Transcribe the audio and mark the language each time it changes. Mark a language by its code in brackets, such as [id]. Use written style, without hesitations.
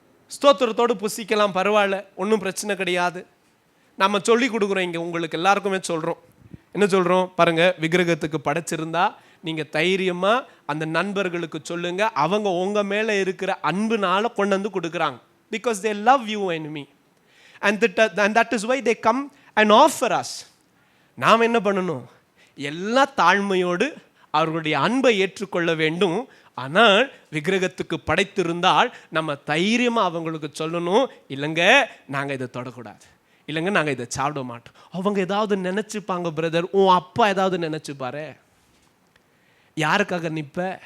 [ta] ஸ்தோத்திரத்தோடு புசிக்கலாம், பரவாயில்ல, ஒன்றும் பிரச்சனை கிடையாது. நம்ம சொல்லி கொடுக்குறோம், இங்கே உங்களுக்கு எல்லாருக்குமே சொல்கிறோம். என்ன சொல்கிறோம் பாருங்க? விக்கிரகத்துக்கு படைச்சிருந்தா நீங்கள் தைரியமாக அந்த நண்பர்களுக்கு சொல்லுங்க, அவங்க உங்கள் மேலே இருக்கிற அன்புனால கொண்டு வந்து கொடுக்குறாங்க. [en] Because they love you and me, and that is why they come and offer us. [ta] நாம் என்ன பண்ணணும்? எல்லா தாழ்மையோடு அவர்களுடைய அன்பை ஏற்றுக்கொள்ள வேண்டும். ஆனால் விக்கிரகத்துக்கு படைத்திருந்தால் நம்ம தைரியமாக அவங்களுக்கு சொல்லணும், இல்லைங்க நாங்கள் இதை தொடக்கூடாது, இல்லைங்க நாங்கள் இதை சாப்பிட மாட்டோம். அவங்க ஏதாவது நினச்சிப்பாங்க பிரதர், உன் அப்பா ஏதாவது நினச்சிப்பாரு, யாருக்காக நிற்ப?